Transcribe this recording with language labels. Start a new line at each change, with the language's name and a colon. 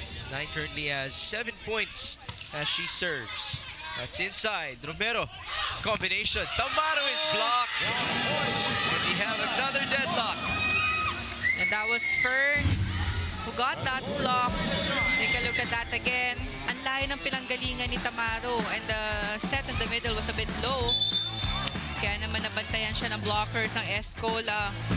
English: 9 currently has 7 points as she serves. That's inside. Romero. Combination. Tamaru is blocked. And we have another deadlock. And that was Fern who got that block. Take a look at that again.
Filipino: Ang layo ng pinanggalingan ni Tamaru.
English: And the set in the middle was a bit low.
Filipino: Kaya naman nabantayan siya ng blockers ng Est Cola.